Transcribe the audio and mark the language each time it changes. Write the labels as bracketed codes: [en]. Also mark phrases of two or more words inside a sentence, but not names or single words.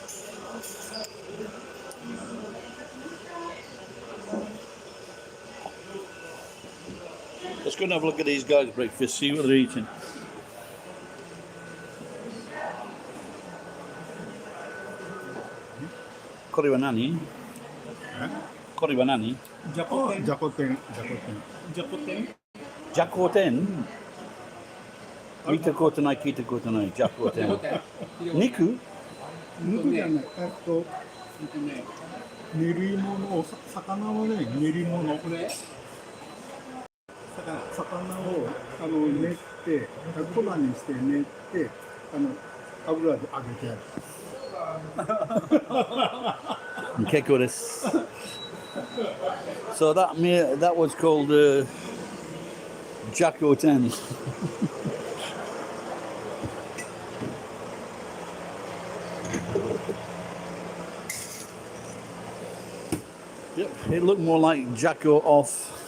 [en] Let's go and have a look at these guys' breakfast, see what they're eating. [ja] これは何? これは何? Jacoten. Jacoten? 見たことない、聞いたことない、ジャコテン。肉？肉じゃない。練り物、魚のね、練り物。魚を練って、粉にして練って、油で揚げてある。 [en] Okay, Boris. So that was called Jacko 10. Yep, it looked more like Jacko off.